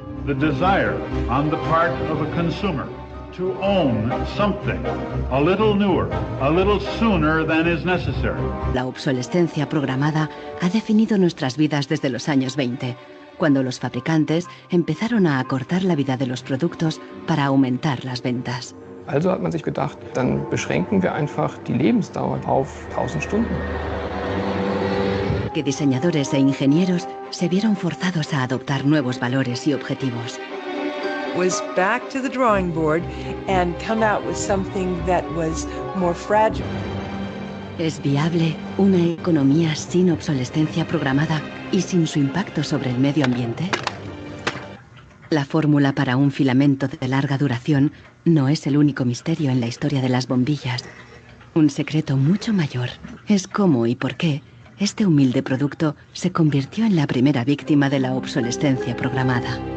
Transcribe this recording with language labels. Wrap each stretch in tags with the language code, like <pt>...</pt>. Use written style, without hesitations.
<en>The desire on the part of a consumer to own something a little newer, a little sooner than is necessary.</en> <es>La obsolescencia programada ha definido nuestras vidas desde los años 20, cuando los fabricantes empezaron a acortar la vida de los productos para aumentar las ventas.</es> <de>Also hat man sich gedacht, dann beschränken wir einfach die Lebensdauer auf 1000 Stunden.</de> <es>Que diseñadores e ingenieros se vieron forzados a adoptar nuevos valores y objetivos.</es> <en>Was back to the drawing board and come out with something that was more fragile.</en> <es>¿Es viable una economía sin obsolescencia programada y sin su impacto sobre el medio ambiente? La fórmula para un filamento de larga duración no es el único misterio en la historia de las bombillas. Un secreto mucho mayor es cómo y por qué este humilde producto se convirtió en la primera víctima de la obsolescencia programada.</es>